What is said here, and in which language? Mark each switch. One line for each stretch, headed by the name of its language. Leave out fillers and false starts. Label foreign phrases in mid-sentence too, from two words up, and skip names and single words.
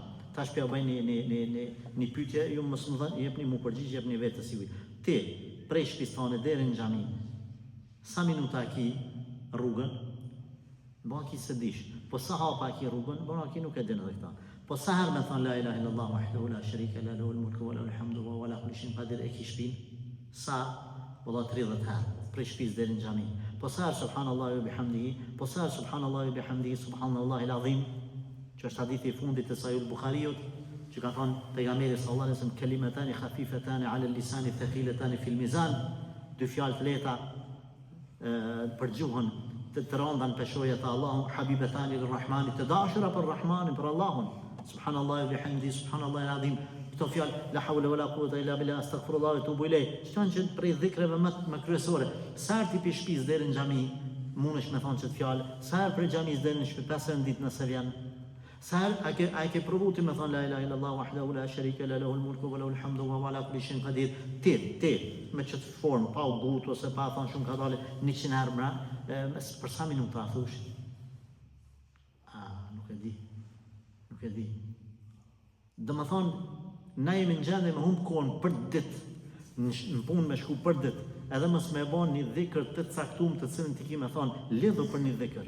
Albanian: Tash po bëj një pyetje, ju mos më thani, jepni mu përgjigje, jepni vetes juaj. Ti prej shtëpisë tonë deri në xhami, sa minuta ki rrugën? Bon ki se dish. Po sa hapa ki rrugën? Bon ki nuk e din edhe këta. Po sa herë me thon
Arabic: لا إله إلا الله وحده لا شريك له له الملك وله الحمد وهو على كل شيء قدير
Albanian: e ki shtëpinë? Sa? Valla 30 herë prej shtëpisë deri në xhami. Po sa herë
Arabic: سبحان الله وبحمده?
Albanian: Po sa herë
Arabic: سبحان الله وبحمده سبحان الله العظيم?
Albanian: Që është hadithi i fundit të Sahih al-Bukhariut, që ka thonë pejgamberi
Arabic: صلى الله عليه وسلم كلمتان خفيفتان على اللسان ثقيلتان في الميزان,
Albanian: dy fjalë të lehta për gjuhën, të rënda në peshojë të Allahut,
Arabic: حبيبتان إلى الرحمن,
Albanian: të dashura për Rahmanin, për Allahun.
Arabic: سبحان الله وبحمده سبحان الله العظيم.
Albanian: Këto fjalë
Arabic: لا حول ولا قوة إلا بالله أستغفر الله وأتوب إليه.
Albanian: Shton që prej dhikreve më kryesore. Sa herë ti pi shtëpisë deri në xhami, mundesh me thonë çet fjalë. Sa herë prej xhamis deri në shtëpi 5 herë në ditë nëse vjen. Sa herë a ke provu ti me thonë
Arabic: لا إله إلا الله وحده لا شريك له له الملك وله الحمد وهو على كل شيء قدير.
Albanian: Ti me çet formë pa u gut ose pa thonë shumë ka dalë 100 herë mra, për sa minuta thosh? Nuk e di. Dhe më thonë na jemi në gjendje me humb kohën për ditë, në punë me shku për ditë, edhe mos me bën një dhikr të caktuar të cilën ti ke më thonë, lidhu për një dhikr.